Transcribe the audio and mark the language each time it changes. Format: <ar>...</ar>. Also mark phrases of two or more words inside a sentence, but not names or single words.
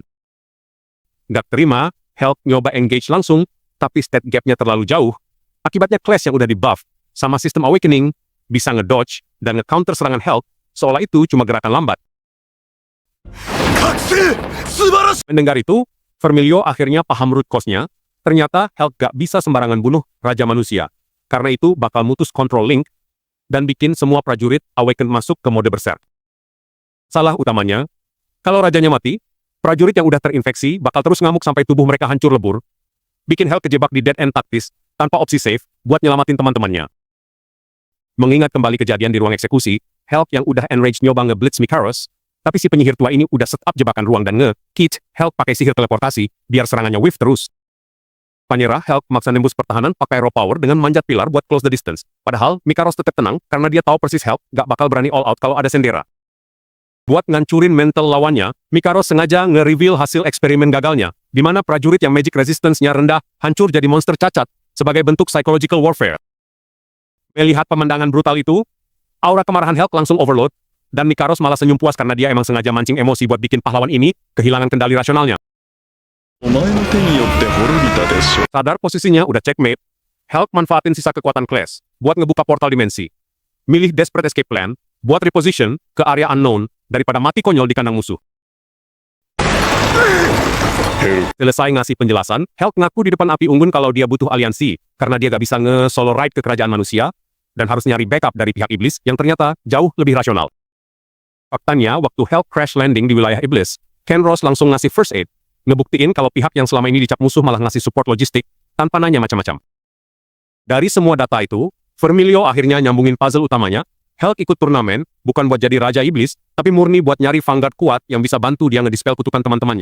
<id>Gak terima, Help nyoba engage langsung, tapi</id> <en>stat gapnya</en> <id>terlalu jauh. Akibatnya Clash yang udah di-buff sama sistem awakening, bisa ngedodge dan nge-counter serangan Help, seolah itu cuma gerakan lambat.</id> <ja>覚醒素晴らしい</ja> <id>Mendengar itu, Vermilio akhirnya paham</id> <en>root cause-nya,</en> <id>ternyata Help gak bisa sembarangan bunuh Raja Manusia. Karena itu bakal mutus</id> <en>control link,</en> <id>dan bikin semua prajurit awaken masuk ke mode berserk. Salah utamanya, kalau rajanya mati, prajurit yang udah terinfeksi bakal terus ngamuk sampai tubuh mereka hancur lebur, bikin Help kejebak di</id> <en>dead end</en> <id>taktis, tanpa opsi save, buat nyelamatin teman-temannya. Mengingat kembali kejadian di ruang eksekusi, Help yang udah enraged nyoba nge-blitz Mikaros, tapi si penyihir tua ini udah</id> <en>set up</en> <id>jebakan ruang dan nge-kit Help pakai sihir teleportasi, biar serangannya whiff terus. Panyerah, Help maksa nembus pertahanan pakai</id> <en>raw power</en> <id>dengan manjat pilar buat</id> <en>close the distance.</en> <id>Padahal, Mikaros tetap tenang karena dia tahu persis Help gak bakal berani</id> <en>all out</en> <id>kalau ada sendera. Buat ngancurin mental lawannya, Mikaros sengaja nge-reveal hasil eksperimen gagalnya, di mana prajurit yang</id> <en>magic resistance-nya</en> <id>rendah hancur jadi monster cacat sebagai bentuk</id> <en>psychological warfare.</en> <id>Melihat pemandangan brutal itu, aura kemarahan Help langsung overload, dan Mikaros malah senyum puas karena dia emang sengaja mancing emosi buat bikin pahlawan ini kehilangan kendali rasionalnya.</id> <ja>お前の手によって滅びたでしょ</ja> <id>Sadar posisinya udah checkmate, Help manfaatin sisa kekuatan Clash buat ngebuka portal dimensi. Milih</id> <en>Desperate Escape Plan</en> <id>buat reposition ke area unknown daripada mati konyol di kandang musuh. Selesai ngasih penjelasan, Help ngaku di depan api unggun kalau dia butuh aliansi karena dia gak bisa nge-</id> <en>solo ride</en> <id>ke kerajaan manusia dan harus nyari backup dari pihak iblis yang ternyata jauh lebih rasional. Faktanya, waktu Help</id> <en>crash landing</en> <id>di wilayah iblis, Ken Ross langsung ngasih</id> <en>first aid,</en> <id>ngebuktiin kalau pihak yang selama ini dicap musuh malah ngasih support logistik tanpa nanya macam-macam. Dari semua data itu, Vermilio akhirnya nyambungin puzzle utamanya. Help ikut turnamen, bukan buat jadi Raja Iblis, tapi murni buat nyari vanguard kuat yang bisa bantu dia ngedispel kutukan teman-temannya.</id>